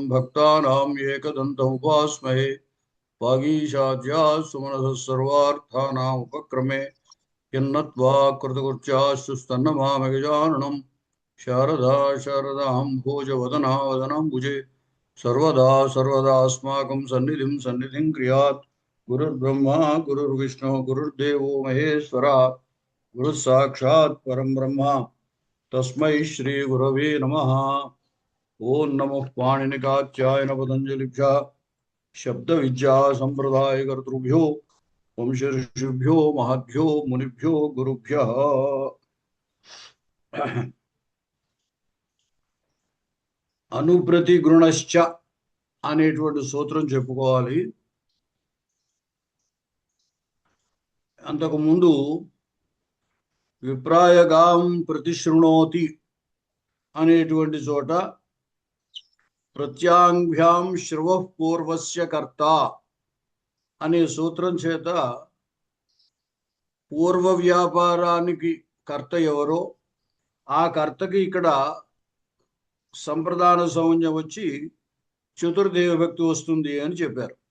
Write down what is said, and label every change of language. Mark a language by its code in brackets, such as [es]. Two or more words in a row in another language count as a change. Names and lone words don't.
[sa] भक्तानां एकदन्तम् उपास्महे वागीशाद्याः सुमनसः सर्वार्थानाम् उपक्रमे यन्नत्वा कृतकृत्याश्चुस्तन्नमामि गजाननं शारदा शारदां भोजवदना वदनाम्बुजे सर्वदा सर्वदास्माकं सन्निधिं क्रियात् गुरुर्ब्रह्मा गुरुर्विष्णु गुरुर्देवो महेश्वरा गुरुः साक्षात् परं ब्रह्म तस्मै श्री गुरवे नमः। ओं नमः पाणिनिकात्यायन पतञ्जलिभ्यः शब्दविद्या संप्रदायकर्तृभ्यो वंशऋषिभ्यो महद्भ्यो मुनिभ्यो गुरुभ्यः। [te] అనుప్రతిగృణశ్చ అనేటువంటి సూత్రం చెప్పుకోవాలి. అంతకుముందు [sa] విప్రాయగాం ప్రతిశృణోతి [te] అనేటువంటి చోట [sa] ప్రత్యాంభ్యాం శ్రువః పూర్వస్య కర్త [te] అనే సూత్రం చేత పూర్వ వ్యాపారానికి కర్త ఎవరో ఆ కర్తకి ఇక్కడ సంప్రదాన సౌజ్ఞ వచ్చి చతుర్దేవ భక్తి వస్తుంది అని చెప్పారు.